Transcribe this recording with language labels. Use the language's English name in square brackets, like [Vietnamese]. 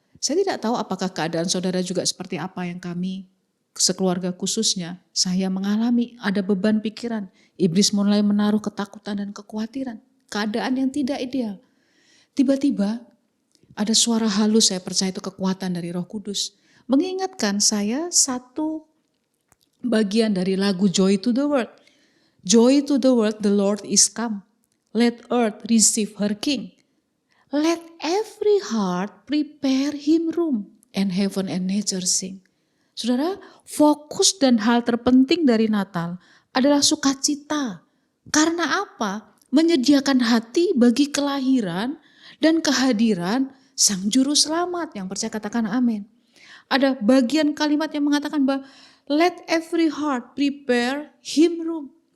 [Indonesian] Saya tidak tahu apakah keadaan saudara juga seperti apa yang kami, sekeluarga khususnya, saya mengalami ada beban pikiran. Iblis mulai menaruh ketakutan dan kekhawatiran. Keadaan yang tidak ideal. Tiba-tiba ada suara halus, saya percaya itu kekuatan dari Roh Kudus. Mengingatkan saya satu bagian dari lagu Joy to the World. [English] Joy to the world, the Lord is come. Let earth receive her King. Let every heart prepare him room. And heaven and nature sing. [Indonesian] Saudara, fokus dan hal terpenting dari Natal adalah sukacita. Karena apa? Menyediakan hati bagi kelahiran dan kehadiran Sang Juru Selamat. Yang percaya katakan amin. Ada bagian kalimat yang mengatakan bahwa [English] let every heart prepare him room.